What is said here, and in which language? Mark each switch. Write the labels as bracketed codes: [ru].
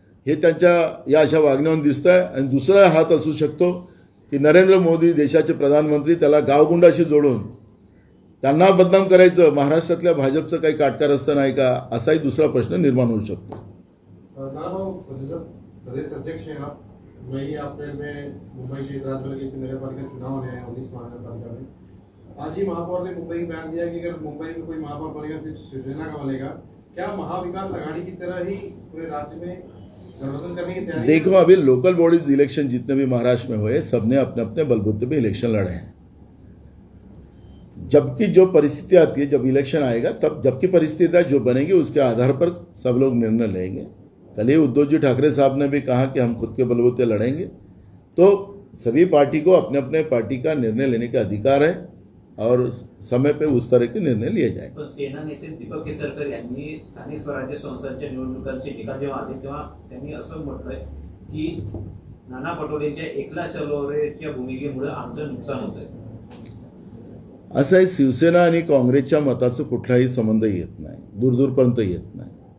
[mr] हे त्यांच्या या अशा वागण्यावरून दिसतं आहे. आणि दुसरा हात असू शकतो की नरेंद्र मोदी देशाचे प्रधानमंत्री त्याला गावगुंडाशी जोडून त्यांना बदनाम करायचं, महाराष्ट्रातल्या भाजपचं काही काटकारस्थान आहे का, असाही दुसरा प्रश्न निर्माण होऊ शकतो. [hi] प्रदेश अध्यक्ष हैं आप. मई अप्रैल में मुंबई की राज्य की नगर पालिका चुनाव होने हैं 19 महानगर पालिका में. आज ही महापौर ने मुंबई में बयान दिया कि अगर मुंबई में कोई महापौर बनेगा सिर्फ शिवसेना का बनेगा. क्या महाविकास आघाड़ी की तरह ही पूरे राज्य में गठबंधन करने की तैयारी? देखो, अभी लोकल बॉडीज इलेक्शन जितने भी महाराष्ट्र में हुए सबने अपने अपने बलबूते पे इलेक्शन लड़े हैं. जबकि जो परिस्थिति आती है, जब इलेक्शन आएगा तब जबकि परिस्थितियाँ जो बनेगी उसके आधार पर सब लोग निर्णय लेंगे. कल ही उद्धव जी ठाकरे साहब ने भी कहा कि हम खुद के बलबूते लड़ेंगे. तो सभी पार्टी को अपने अपने पार्टी का निर्णय लेने का अधिकार है और समय पे उस तरह के निर्णय लिए जाए. [mr] पण सेना नेते दीपक केसरकर यांनी स्थानिक स्वराज्य संस्थांच्या निवडणुकांचे निकाल जेव्हा आले तेव्हा त्यांनी असं म्हटलंय की नाना पटोलेंच्या एकला चलोरेच्या भूमिकेमुळे आमचं नुकसान होतंय. असं आहे, शिवसेना आणि काँग्रेसच्या मताचं कुठलाही संबंध येत नाही, दूरदूरपर्यंत येत नाही.